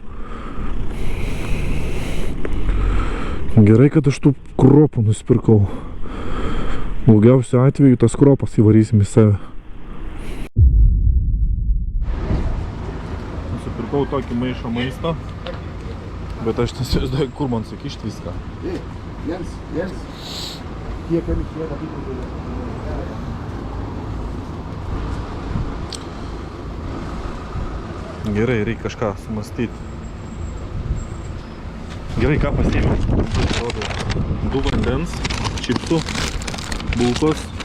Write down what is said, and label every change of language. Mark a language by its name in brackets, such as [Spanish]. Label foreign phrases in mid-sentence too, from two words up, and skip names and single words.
[Lithuanian] Gerai, kad aš tų kropų nusipirkau. Blogiausiu atveju tas kropas įvarysim į save. Nusipirkau tokį maišą maisto, bet aš nesivizduoju, kur man sukišti viską. [German] Jens, hier kann ich hier noch nicht. [Lithuanian] Gerai, reikia kažką sumastyti. Gerai, ką pasiėmiau? Du vandens, čipsų, bulkos.